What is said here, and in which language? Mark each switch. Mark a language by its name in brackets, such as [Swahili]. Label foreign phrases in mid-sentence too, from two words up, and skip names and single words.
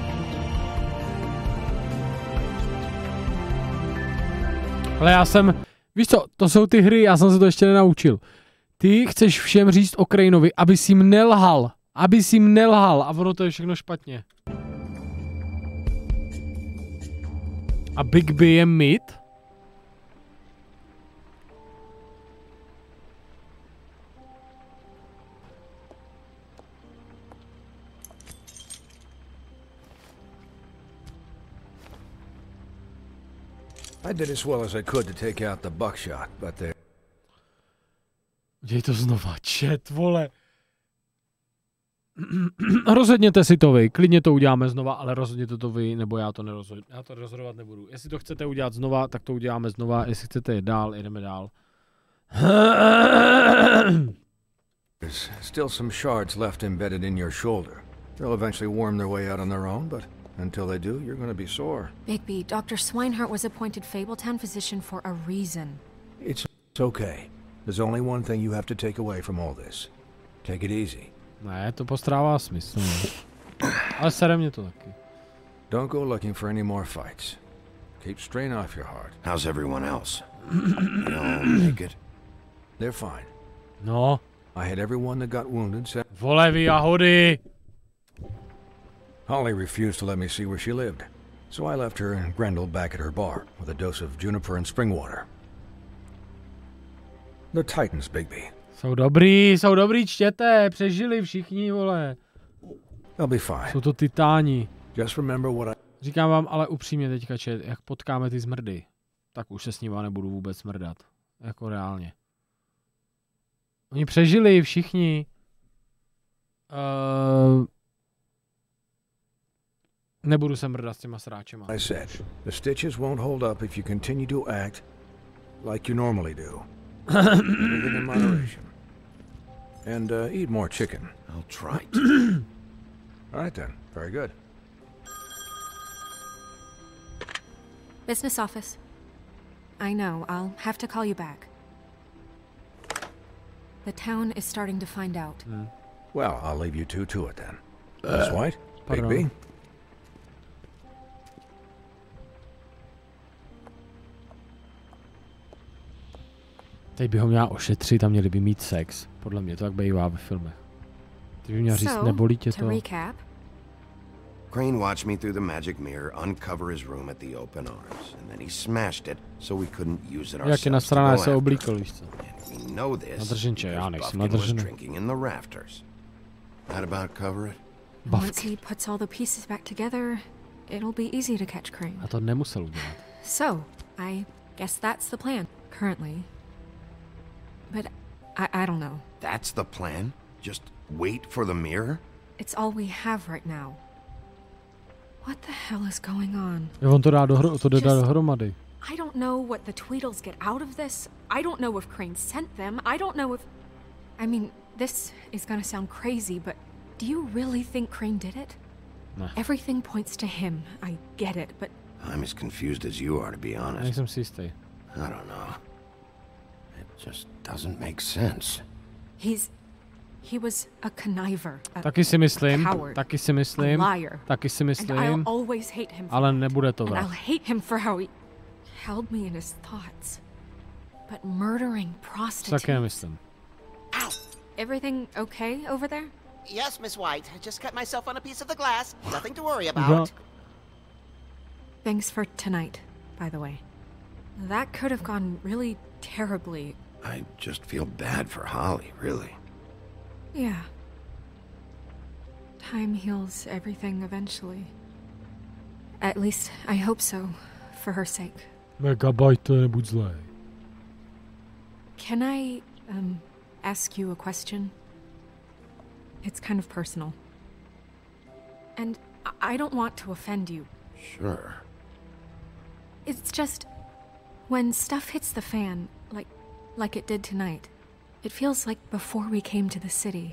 [Czech] Ale já jsem, víš co, to jsou ty hry, já jsem se to ještě nenaučil. Ty chceš všem říct o Craneovi, abys jim nelhal. Abys jim nelhal a ono to je všechno špatně. A Bigby je mid? [English] I did as well as I could to take out the buckshot, but they... [Czech] Děj to znova, chat, vole. Rozhodněte si to vy, klidně to uděláme znova, ale rozhodněte to vy, nebo já to rozhodovat nebudu. Jestli to chcete udělat znova, tak to uděláme znova, jestli chcete jít dál, jdeme dál. [English] There's still some shards left embedded in your shoulder. They'll eventually worm their way out on their own, but until they do, you're going to be sore. Bigby, Dr. Swinehart was appointed Fabletown physician for a reason. It's okay. There's only one thing you have to take away from all this. Take it easy. [Czech] Ne, to postrává smysl. Ale sere mě to taky. [English] Don't go looking for any more fights. Keep strain off your heart. How's everyone else? They all make it? They're fine. No. I had everyone that got wounded sent... [Czech] Vole vy jahody! [English] Holly refused to let me see where she lived, so I left her and Grendel back at her bar with a dose of juniper and spring water. The Titans, Bigby. [Czech] Jsou dobrý, čtěte, přežili všichni, vole. [English] They'll be fine. [Czech] Jsou to titáni. [English] Just remember what I... [Czech] Říkám vám ale upřímně teďka, čet, jak potkáme ty zmrdy, tak už se s nima nebudu vůbec smrdat. Jako reálně. Oni přežili všichni. Nebudu se mrdat s těma sráčema. [English] I said, the stitches won't hold up if you continue to act like you normally do. Everything in moderation. And eat more chicken. I'll try to. All right then. Very good. Business office. I know, I'll have to call you back. The town is starting to find out. Well, I'll leave you two to it then. Miss White? Big B? [Czech] Teď by ho měla ošetřit a měli by mít sex. Podle mě to tak bývá ve filmech. Ty by měla říct, nebolí tě to. [English] Recap. Crane watched me through the magic mirror uncover his room at the open arms, and then he smashed it so we couldn't use it [Czech] Jak je [English] ourselves to [Czech] nasraná, [English] go [Czech] se [English] after [Czech] oblíkl, [English] him. [Czech] víš co. [English] And we know this [Czech] Nadrženče, já [English] because [Czech] nejsem [English] Buffkin was [Czech] nadržený. [English] drinking in the rafters. That about cover it? Once he puts all the pieces back together, it'll be easy to catch Crane. [Czech] A to nemusel udělat. [English] So, I guess that's the plan, currently. But I don't know. That's the plan? Just wait for the mirror? It's all we have right now. What the hell is going on? [Czech] On to dá dohromady. [English] I don't know what the Tweedles get out of this. I don't know if Crane sent them. I don't know if... I mean, this is gonna sound crazy, but do you really think Crane did it? No. Everything points to him. I get it, but... I'm as confused as you are, to be honest. [Czech] Nejsem si jistý. [English] I don't know. It just doesn't make sense. He was a conniver, [Czech] Taky si myslím, [English] coward, [Czech] taky si myslím, [English] a liar, [Czech] taky si myslím, [English] and I'll always hate him for [Czech] ale nebude to [English] and I'll [Czech] vrah. [English] hate him for how he held me in his thoughts. But murdering prostitutes... [Czech] Taky nemyslím. [English] Ow! Everything okay over there? Yes, Miss White. I just cut myself on a piece of the glass. Nothing to worry about. Thanks for tonight, by the way. That could have gone really terribly. I just feel bad for Holly, really. Yeah. Time heals everything eventually. At least, I hope so, for her sake. [Czech] Megabajte, nebuď zlej. [English] Can I, ask you a question? It's kind of personal. And I don't want to offend you. Sure. It's just, when stuff hits the fan, like it did tonight, it feels like before we came to the city.